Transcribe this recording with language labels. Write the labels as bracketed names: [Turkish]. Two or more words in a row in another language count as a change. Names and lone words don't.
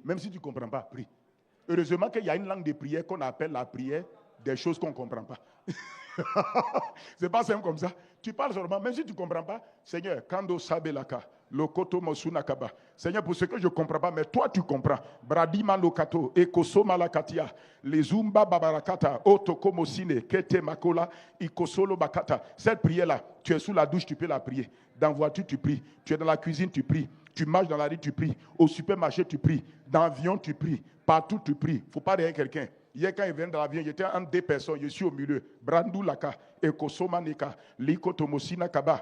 [French] Même si tu ne comprends pas, prie. Heureusement qu'il y a une langue de prière qu'on appelle la prière des choses qu'on ne comprend pas. C'est pas simple comme ça. Tu parles seulement, même si tu ne comprends pas. Seigneur, Kando Sabelaka, Lokoto Mosunakaba. Seigneur, pour ce que je ne comprends pas, mais toi tu comprends. Bradima Lokato, Ekoso Malakatia, Lezumba Babarakata, Otoko Mosine, Kete Makola, Ikosolo Bakata. Cette prière-là, tu es sous la douche, tu peux la prier. Dans la voiture, tu pries. Tu es dans la cuisine, tu pries. Tu marches dans la rue, tu pries. Au supermarché, tu pries. Dans l'avion, tu pries. Partout, tu pries. Il ne faut pas derrière quelqu'un. Hier, quand il vient dans l'avion, j'étais entre deux personnes, je suis au milieu. Brandou Laka, Ekosoma Neka, Liko Tomosina Kaba.